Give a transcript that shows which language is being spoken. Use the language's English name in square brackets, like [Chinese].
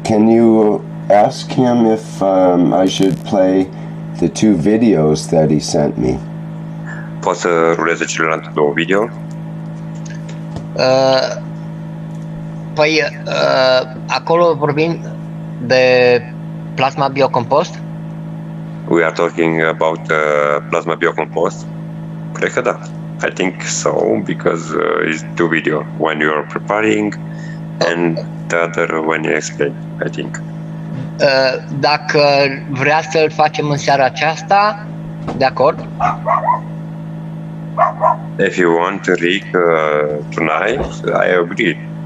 [English] Can you ask him if I should play the 2 videos that he sent me? [Romanian] Poți să ruleze celelalte 2 video? Păi, acolo vorbim de plasma biocompost? [English] We are talking about plasma biocompost. [Romanian] Cred că da. [English] I think so, because it's 2 video. When you are preparing and the other when you explain, I think. [Romanian] Dacă vrea să-l facem în seara aceasta, de acord? [English] If you want to Rick tonight, I agree.